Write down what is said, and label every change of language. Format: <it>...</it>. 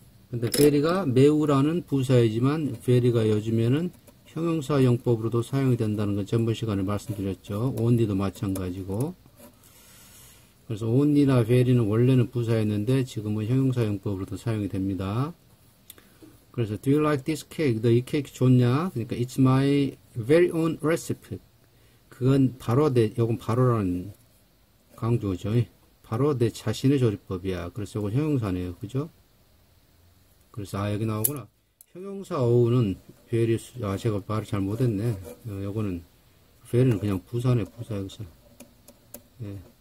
<ko>근데 very가 매우라는 부사이지만 very가 요즘에는 형용사 용법으로도 사용이 된다는 건 전번 시간에 말씀드렸죠. only도 마찬가지고. 그래서 only나 very는 원래는 부사였는데 지금은 형용사 용법으로도 사용이 됩니다.</ko> <en>그래서 do you like this cake?</en> <ko>너 이 케이크 좋냐? 그러니까</ko> <en>it's my very own recipe.</en> <ko>그건 바로 요건 바로라는 강조죠. 바로 내 자신의 조리법이야. 그래서 요건 형용사네요. 그죠? 그래서 여기 나오구나. 형용사 own은 very, 제가 말을 잘 못했네. 요거는 very는 그냥 부사네, 부사 여기서. 예.</ko>